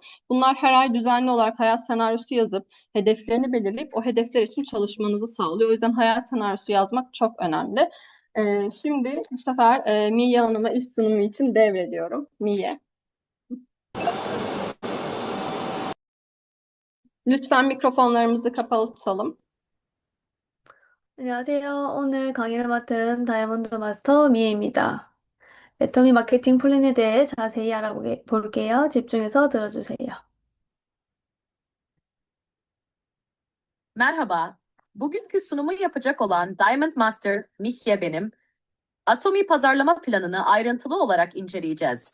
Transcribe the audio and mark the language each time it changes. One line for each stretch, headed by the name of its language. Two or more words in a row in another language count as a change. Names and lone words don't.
Turkish: Bunlar her ay düzenli olarak hayat senaryosu yazıp hedeflerini belirleyip o hedefler için çalışmanızı sağlıyor. O yüzden hayat senaryosu yazmak çok önemli. Şimdi bu sefer Miye Hanım'a iş sunumu için devrediyorum. Miye. Lütfen mikrofonlarımızı kapalı tutalım.
Korean: 안녕하세요. 오늘 강의를 맡은 다이아몬드 마스터 미애입니다. 애터미 마케팅 플랜에 대해 자세히 알아볼게요. 집중해서 들어주세요.
Turkish: Merhaba. Bugünkü sunumu yapacak olan Diamond Master Mihye benim. Atomi pazarlama planını ayrıntılı olarak inceleyeceğiz.